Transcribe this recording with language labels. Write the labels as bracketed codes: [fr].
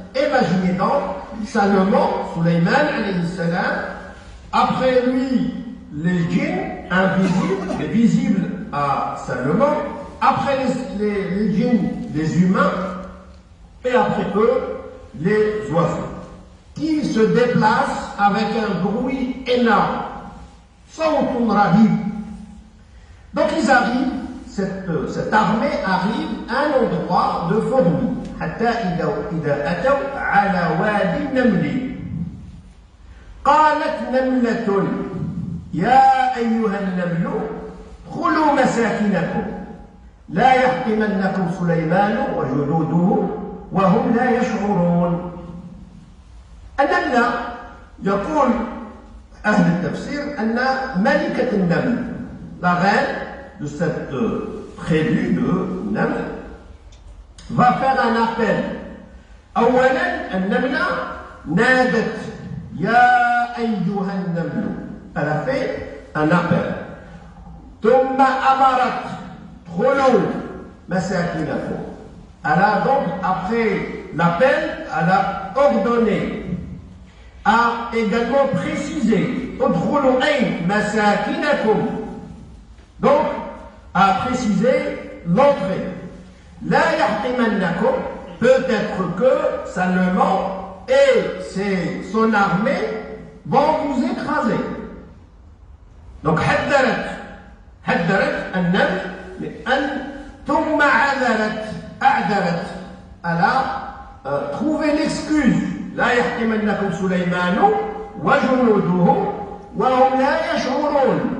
[fr] Imaginez donc Salomon, Sulayman alayhi salam, après lui les djinns invisibles, les visibles à Salomon, après les djinns, les humains, et après eux, les oiseaux, qui se déplacent avec un bruit énorme. [ar] Sawtun rahib. [fr] Donc ils arrivent, cette armée arrive à un endroit de fourmis. [ar] حتى إذا أتوا على وادي النمل قالت نملة يا أيها النمل ادخلوا مساكنكم لا يحطمنكم سليمان وجنوده وهم لا يشعرون. النملة يقول أهل التفسير أن ملكة النمل، [fr] la reine de cette tribu de Naml, va faire un appel. [ar] أولا النملة نادت يا أيها النمل. [fr] Elle a fait un appel. [ar] ثم أمرت ادخلوا مساكنكم. [fr] Elle a donc, après l'appel, elle a ordonné, a également précisé [ar] ادخلوا أي مساكنكم. [fr] Donc, a précisé l'entrée. [ar] La yahtimannakum, [fr] peut-être que Salomon et son armée vont vous écraser. [ar] Donc, حذرت النمل لأن ثم أعذرت. [fr] Elle a trouvé l'excuse. [ar] لا يحتمنكم سليمان وجنوده وهم لا يشعرون.